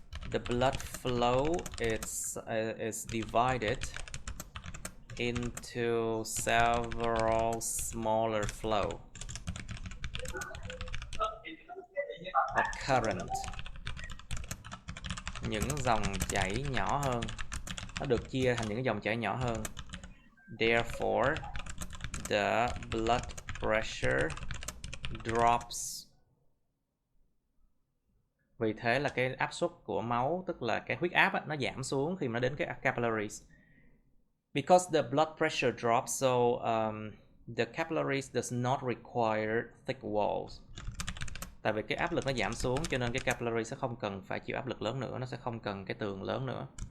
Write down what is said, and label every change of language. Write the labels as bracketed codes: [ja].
[en] the blood flow is divided into several smaller flow or current. [vi] Những dòng chảy nhỏ hơn, nó được chia thành những cái dòng chảy nhỏ hơn. [en] Therefore, the blood pressure drops. [vi] Vì thế là cái áp suất của máu, tức là cái huyết áp á, nó giảm xuống khi mà nó đến cái capillaries. [en] Because the blood pressure drops, so the capillaries does not require thick walls. [vi] Tại vì cái áp lực nó giảm xuống cho nên cái capillary sẽ không cần phải chịu áp lực lớn nữa, nó sẽ không cần cái tường lớn nữa.